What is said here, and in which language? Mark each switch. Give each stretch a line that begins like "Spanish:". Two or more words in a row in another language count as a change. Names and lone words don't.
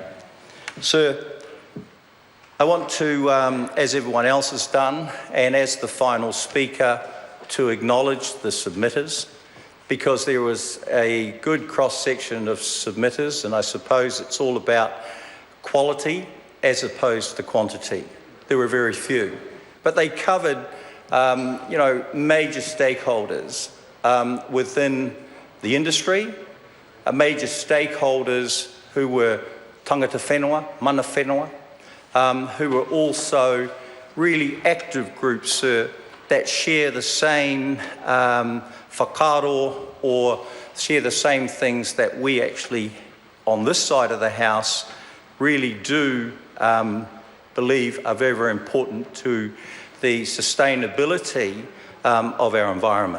English: Sir, I want to, as everyone else has done, and as the final speaker, to acknowledge the submitters, because there was a good cross-section of submitters, and I suppose it's all about quality as opposed to quantity. There were very few, but they covered, major stakeholders within the industry, major stakeholders who were
Māori: tangata whenua, mana whenua,
English: who were also really active groups that share the same whakaaro or share the same things that we actually, on this side of the House, really do believe are very, very important to the sustainability of our environment.